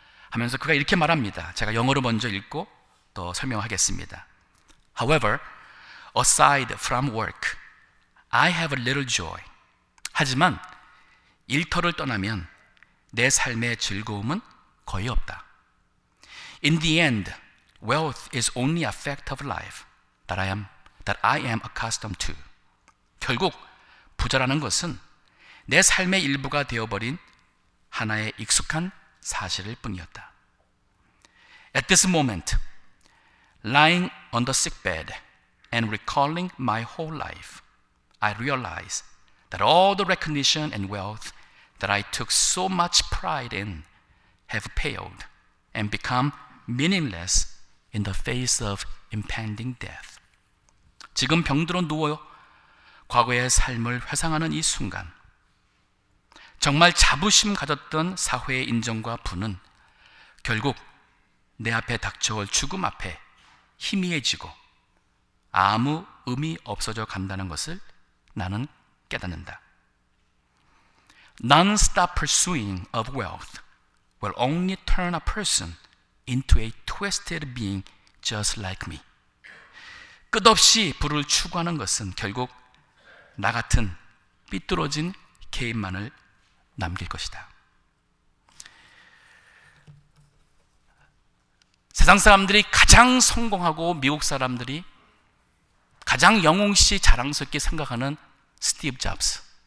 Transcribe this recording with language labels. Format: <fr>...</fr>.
<ko>하면서 그가 이렇게 말합니다. 제가 영어로 먼저 읽고 또 설명하겠습니다.</ko> <en>However, aside from work, I have a little joy.</en> <ko>하지만 일터를 떠나면 내 삶의 즐거움은 거의 없다.</ko> <en>In the end, wealth is only a fact of life. that I am accustomed to.</en> <ko>결국 부자라는 것은 내 삶의 일부가 되어버린 하나의 익숙한 사실일 뿐이었다.</ko> <en>At this moment, lying on the sickbed and recalling my whole life, I realized that all the recognition and wealth that I took so much pride in have paled and become meaningless in the face of impending death.</en> <ko>지금 병들어 누워 과거의 삶을 회상하는 이 순간, 정말 자부심 가졌던 사회의 인정과 부는 결국 내 앞에 닥쳐올 죽음 앞에 희미해지고 아무 의미 없어져 간다는 것을 나는 깨닫는다.</ko> <en>Non-stop pursuing of wealth will only turn a person into a twisted being just like me.</en> <ko>끝없이 부를 추구하는 것은 결국 나 같은 삐뚤어진 개인만을 남길 것이다. 세상 사람들이 가장 성공하고 미국 사람들이 가장 영웅시 자랑스럽게 생각하는 스티브 잡스.</ko>